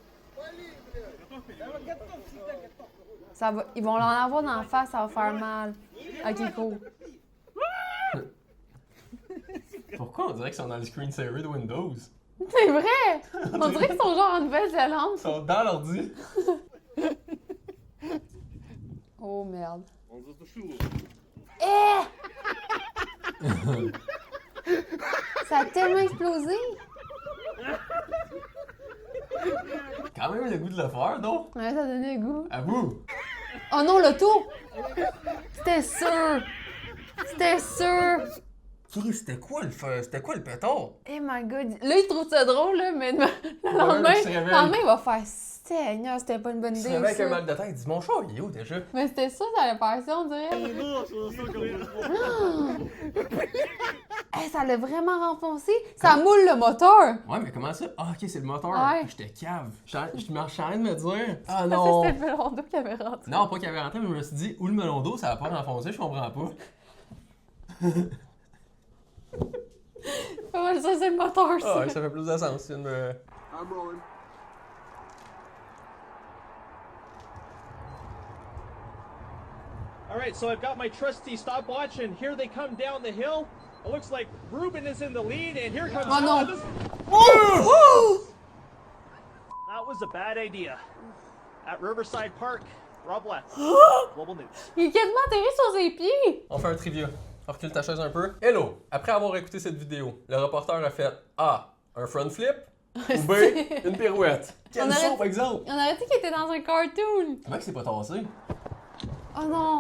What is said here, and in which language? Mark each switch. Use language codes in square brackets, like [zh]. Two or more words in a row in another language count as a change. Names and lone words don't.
[fr] Ça va, ils vont l'en avoir dans la face, ça va faire mal. [en] Ok, cool. [fr] Pourquoi on dirait qu'ils sont dans le screensaver de Windows? C'est vrai! On dirait qu'ils sont genre en Nouvelle-Zélande. Ils sont dans l'ordi. Oh merde. [ru] Он затушил. [fr] Eh! Ça a tellement explosé! Quand même le goût de le faire, non? Ouais, ça a donné le goût. À vous! Oh non, l'auto! C'était sûr! C'était sûr! C'était quoi le pétard? [en] Eh my god! [fr] Là, il trouve ça drôle, là, mais le lendemain, il se réveille. le lendemain, il va faire Seigneur, c'était pas une bonne Il se idée. réveille avec ça. un mal de tête, il dit mon chat, il est où déjà? Mais c'était ça, ça allait faire ça, on dirait. Hey, ça l'a vraiment renfoncé. Ça moule le moteur. Ouais, mais comment ça? Ah, ok, c'est le moteur. Ouais. J'étais cave. Je suis en train de me dire. Ah Parce que non! c'était le melon d'eau qui avait rentré. Non, pas qu'il avait rentré, mais je me suis dit, où le melon d'eau, ça va pas renfoncer, je comprends pas. Ouais, ça, c'est le moteur, ça. Ah, ouais, ça fait plus de sens. C'est une. [en] I'm rolling. All right, so I've got my trusty stopwatch, and here they come down the hill. It looks like Ruben is in the lead, and here comes. Oh, no. Alan. Oh! That was a bad idea. At Riverside Park, Rob Lett, Global News. [fr] Il est quasiment atterri sur ses pieds. On fait un trivia. Recule ta chaise un peu. Hello! Après avoir écouté cette vidéo, le reporter a fait A. Un front flip ou B. Une pirouette. Quel aurait- saut, par exemple? On aurait dit qu'il était dans un cartoon. Comment il s'est pas tassé? Oh non.